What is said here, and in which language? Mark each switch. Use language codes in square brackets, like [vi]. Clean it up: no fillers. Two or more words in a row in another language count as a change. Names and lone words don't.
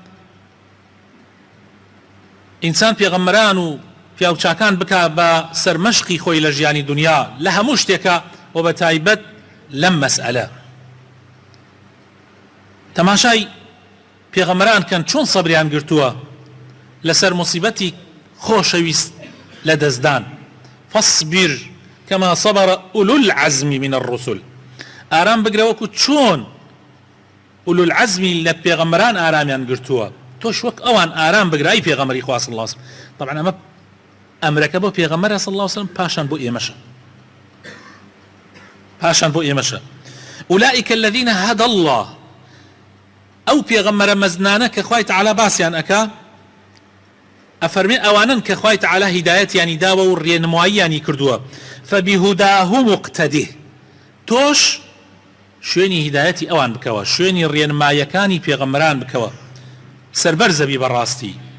[ckb] ئینسان پێغەمبەران و پیاوچاکان بکە بە سەرمەشقی خۆی لە ژیانی دنیا لە هەموو شتێکە و بە تایبەت لەم مەسئلە تەماشای پێغەمبەران کەن چۆن سەبریان گرتووە لەسەر موسیبەتی خۆشەویست لە دەستدان [ar] فاصبر كما صبر أولو العزم من الرسل [ckb] ئارام بگرە وەکو چۆن [ar] أولو العزم [ckb] لە پێغەمبەران ئارامیان گرتووە تۆش وەک ئەوان ئارام بگرە ئەی پێغەمبەری خوا [ar] صلی الله عليه وسلم [ckb] طبعا ئەمە ئەمرەکە بۆ پێغەمبەر [ar] صلی الله عليه وسلم [ckb] پاشان بۆ ئێمەشە [ar] أولئك الذين هدى الله [ckb] ئەو پێغەمبەرە مەزنانە کە خوای تەعالا باسییان ئەکا ئەفەرمێ ئەوانن کە خوای تەعالا هیدایەتیانی داوە و ڕێنماییانی کردووە [ar] فبهداه مقتده [ckb] تۆش شوێنی هیدایەتی ئەوان بکەوە شوێنی ڕێنماییەکانی پێغەمبەران بکەوە سەربەرزەبی بەڕاستی